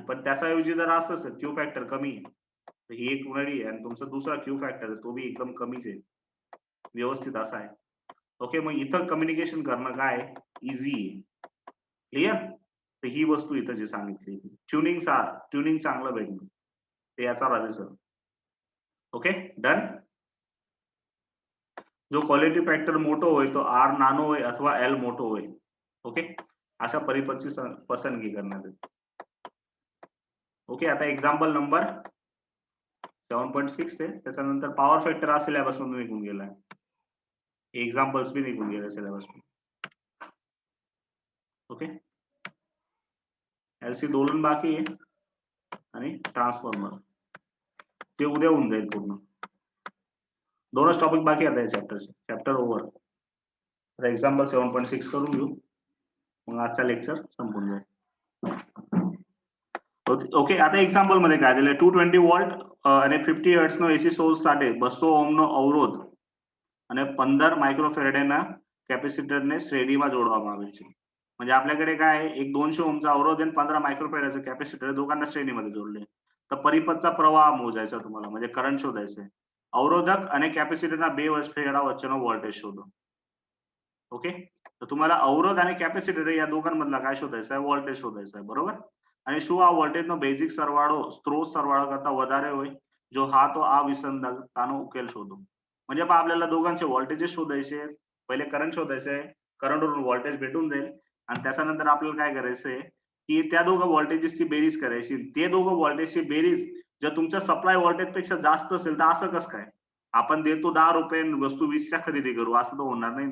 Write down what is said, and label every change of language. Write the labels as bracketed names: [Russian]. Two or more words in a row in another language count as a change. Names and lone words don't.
[Marathi] पण त्याच्याऐवजी जर असं असेल [English] Q factor [Marathi] कमी आहे, तर ही एक नळी आहे आणि तुमचा दुसरा [English] Q factor [Marathi] आहे तो बी एकदम कमीच आहे, व्यवस्थित असा आहे, ओके. मग इथं कम्युनिकेशन करणं काय इझी आहे. क्लिअर? तर ही वस्तू इथं जी सांगितली ट्युनिंग चांगलं भेटणं, ते याचा रिझल्ट. [English] Okay, done. [Gujarati] जो [English] quality factor [Gujarati] મોટો હોય તો R નાનો હોય અથવા L મોટો હોય, [Marathi] ओके, अशा परिपथची पसंदगी करण्यात येते. ओके, आता एक्झाम्पल नंबर 7.6 आहे, त्याच्यानंतर [English] power factor [Marathi] हा सिलेबस मधून निघून गेलाय, एक्झाम्पल्स बी निघून गेले सिलेबस मधून. ओके, LC दोलन बाकी आहे आणि ट्रान्सफॉर्मर ते उद्या होऊन जाईल पूर्ण. दोनच टॉपिक बाकी आता या चॅप्टरचे, चॅप्टर ओव्हर. आता एक्झाम्पल 7.6 करून घेऊ, मग आजचा लेक्चर संपून जाईल. ओके, आता एक्झाम्पल मध्ये काय दिलंय [Gujarati] 220 વોલ્ટ અને 50 હર્ટ્ઝ નો [English] AC source [Gujarati] સાથે 200 ઓહ્મ નો અવરોધ અને 15 માઇક્રોફેરેડેના કેપેસિટરને શ્રેણીમાં જોડવામાં આવેલ છે. [Marathi] म्हणजे आपल्याकडे काय आहे, एक 200 ओहमचा अवरोध आणि 15 मायक्रोफॅरेडचं कॅपॅसिटर दोघांना श्रेणीमध्ये जोडले. तर परिपथचा प्रवाह मोजायचा तुम्हाला, म्हणजे करंट शोधायचं आहे. अवरोधक आणि [Gujarati] कॅपॅसिटરના બે છેડા વચ્ચેનો વોલ્ટેજ શોધો. [Marathi] ओके, तर तुम्हाला अवरोध आणि कॅपॅसिटर या दोघांमधला काय शोधायचा आहे, वोल्टेज शोधायचा आहे, बरोबर. [Gujarati] અને શું આ વોલ્ટેજનો બેઝિક સરવાળો સ્ત્રોત સરવાળા કરતા વધારે હોય? જો હા તો આ વિસંગતતાનો ઉકેલ શોધો. [Marathi] म्हणजे पहा आपल्याला दोघांचे व्होल्टेजेस शोधायचे, पहिले करंट शोधायचे आहे, करंटवरून व्होल्टेज भेटून जाईल आणि त्याच्यानंतर आपल्याला काय करायचंय की त्या दोघं व्होल्टेजेसची बेरीज करायची. ते दोघं व्होल्टेजची बेरीज जर तुमच्या [English] supply voltage [Marathi] पेक्षा जास्त असेल तर असं कसं काय? आपण देतो 10 रुपये आणि वस्तू 20च्या खरेदी करू, असं तर होणार नाही ना.